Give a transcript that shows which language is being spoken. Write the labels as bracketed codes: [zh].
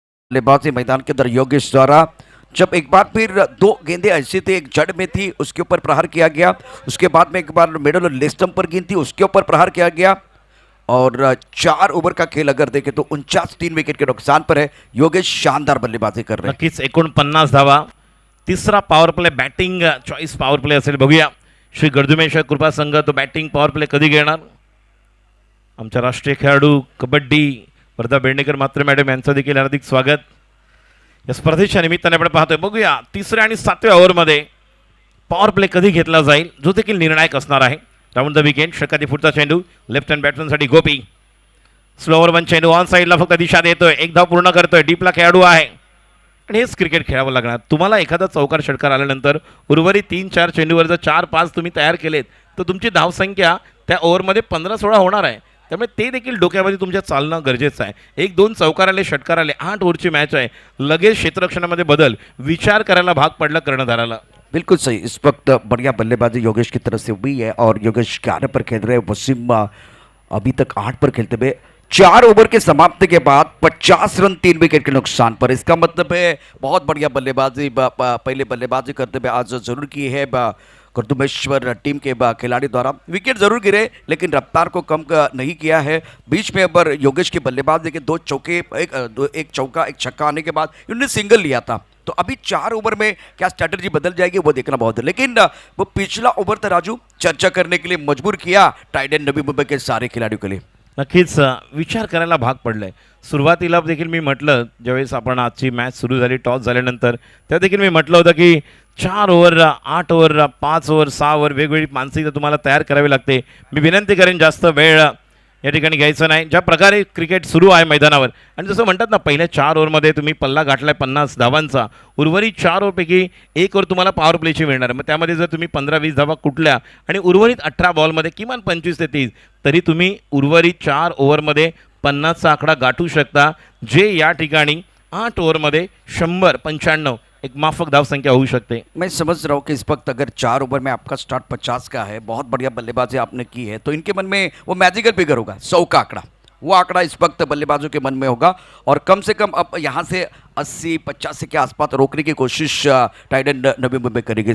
[hi] बल्लेबाजी मैदान के अंदर योगेश द्वारा, जब एक बार फिर 2 गेंदें ऐसी थी, एक जड़ में थी, उसके ऊपर प्रहार किया गया, उसके बाद में एक बार मिडल और लेग स्टंप पर गेंद थी, उसके ऊपर प्रहार किया गया, और 4 ओवर का खेल अगर देखें तो 49 3 विकेट के नुकसान पर है. योगेश शानदार बल्लेबाजी कर रहे हैं. [mr] नक्कीच 49 धावा. तिसरा power play, batting choice power play असेल. बघूया श्री गर्दुमेश्वर कृपा संघ तो बॅटिंग पॉवर प्ले कधी घेणार. आमचा राष्ट्रीय खेळाडू, कबड्डी वर्धा बेंडेकर मात्र मॅडम यांचं देखील हार्दिक स्वागत. या स्पर्धेच्या निमित्ताने आपण पाहतोय. बघूया तिसऱ्या आणि 7व्या ओव्हरमध्ये पॉवर प्ले कधी घेतला जाईल जो देखील निर्णायक असणार आहे. राऊंड द विकेट षटकातील पुढचा चेंडू लेफ्ट हँड बॅट्समनसाठी गोपी. स्लोवर वन चेंडू ऑन साईडला फक्त दिशा देतोय. एक धाव पूर्ण करतोय. डीपला खेळाडू आहे आणि हेच क्रिकेट खेळावं लागणार. तुम्हाला एखादा चौकार षटकार आल्यानंतर उर्वरित 3-4 चेंडूवर जर 4-5 तुम्ही तयार केलेत तर तुमची धावसंख्या त्या ओव्हरमध्ये 15-16 होणार आहे. त्यामुळे ते देखील डोक्यामध्ये तुमच्या चालणं गरजेचं आहे. 1-2 चौकार आले, षटकार आले, 8 ओव्हरची मॅच आहे. लगेच क्षेत्ररक्षणामध्ये बदल विचार करायला भाग पडला कर्णधाराला. [hi] बिल्कुल सही. इस वक्त बढ़िया बल्लेबाजी योगेश की तरफ से हुई है और योगेश 11 पर खेल रहे हैं. वसीम अभी तक 8 पर खेलते हुए 4 ओवर के समाप्ति के बाद 50 रन 3 विकेट के नुकसान पर. इसका मतलब है बहुत बढ़िया बल्लेबाजी पहले बल्लेबाजी करते हुए आज जरूर की है कर्दुमेश्वर टीम के खिलाड़ी द्वारा. विकेट जरूर गिरे लेकिन रफ्तार को कम नहीं किया है. बीच में अब योगेश की बल्लेबाजी देखिए 2 चौके, एक चौका, एक छक्का आने के बाद इन्होंने सिंगल लिया था. तो अभी 4 ओवर में क्या स्ट्रैटेजी बदल जाएगी वो देखना बहुत है. लेकिन वो पिछला ओवर था राजू चर्चा करने के लिए मजबूर किया टाइड एंड नवी मुंबई के सारे खिलाड़ियों के लिए. [mr] नक्कीच विचार करायला भाग पडलाय. सुरुवातीला देखील मी म्हटलं, ज्यावेळेस आपण आजची मॅच सुरू झाली टॉस झाल्यानंतर, तेव्हा देखील मी म्हटलं होतं की 4 ओव्हर, 8 ओव्हर, 5 ओव्हर, 6 ओव्हर वेगवेगळी मानसिकता तुम्हाला तयार करावी लागते. मी विनंती करेन जास्त वेळ या ठिकाणी घ्यायचं नाही. ज्या प्रकारे क्रिकेट सुरू आहे मैदानावर आणि जसं म्हणतात ना, पहिल्या 4 ओव्हरमध्ये तुम्ही पल्ला गाठलाय 50 धावांचा, उर्वरित 4 ओव्हरपैकी 1 ओव्हर तुम्हाला पॉवर प्लेची मिळणार. मग त्यामध्ये जर तुम्ही 15-20 धावा कुठल्या आणि उर्वरित 18 बॉलमध्ये किमान 25 ते 30, तरी तुम्ही उर्वरित 4 ओव्हरमध्ये 50चा आकडा गाठू शकता, जे या ठिकाणी 8 ओव्हरमध्ये 100-95 एक माफक धाव संख्या होऊ शकते. [hi] मैं समझ रहा हूँ कि इस वक्त अगर 4 ओवर में आपका स्टार्ट 50 का है, बहुत बढ़िया बल्लेबाजी आपने की है, तो इनके मन में वो मैजिकल फिगर होगा 100 का आंकड़ा. वो आंकड़ा इस वक्त बल्लेबाजों के मन में होगा और कम से कम अब यहाँ से 80-85 के आसपास रोकने की कोशिश टाइड एंड नवी मुंबई करेगी.